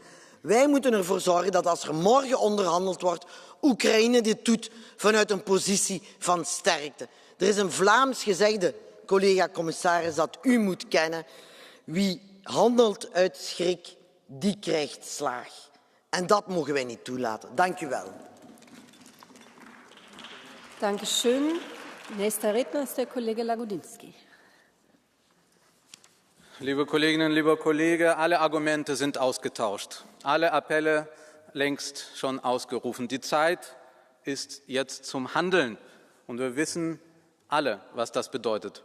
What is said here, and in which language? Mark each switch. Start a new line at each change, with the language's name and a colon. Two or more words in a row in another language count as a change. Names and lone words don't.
Dutch: Wij moeten ervoor zorgen dat als er morgen onderhandeld wordt, Oekraïne dit doet vanuit een positie van sterkte. Er is een Vlaams gezegde, collega-commissaris, dat u moet kennen. Wie handelt uit schrik, die krijgt slaag. En dat mogen wij niet toelaten. Dank u wel.
German: Danke schön. Nächster Redner ist der Kollege Lagodinsky. Liebe Kolleginnen, lieber Kollege, alle Argumente sind ausgetauscht. Alle Appelle längst schon ausgerufen. Die Zeit ist jetzt zum Handeln. Und wir wissen alle, was das bedeutet.